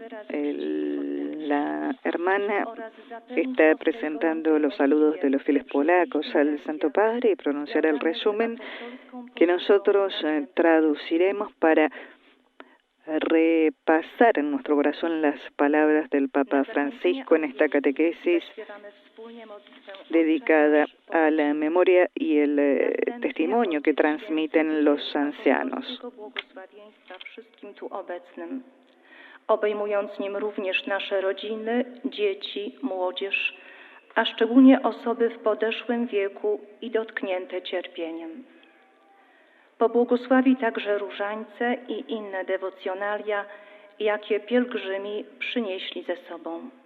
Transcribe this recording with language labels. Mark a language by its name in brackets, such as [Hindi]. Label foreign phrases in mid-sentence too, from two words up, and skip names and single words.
[Spanish] La hermana está presentando los saludos de los fieles polacos al Santo Padre y pronunciará el resumen que nosotros traduciremos para repasar en nuestro corazón las palabras del Papa Francisco en esta catequesis dedicada a la memoria y el testimonio que transmiten los ancianos. [Polish] Obejmując nim również nasze rodziny, dzieci, młodzież, a szczególnie osoby w podeszłym wieku i dotknięte cierpieniem. Pobłogosławi także różańce i inne dewocjonalia, jakie pielgrzymi przynieśli ze sobą.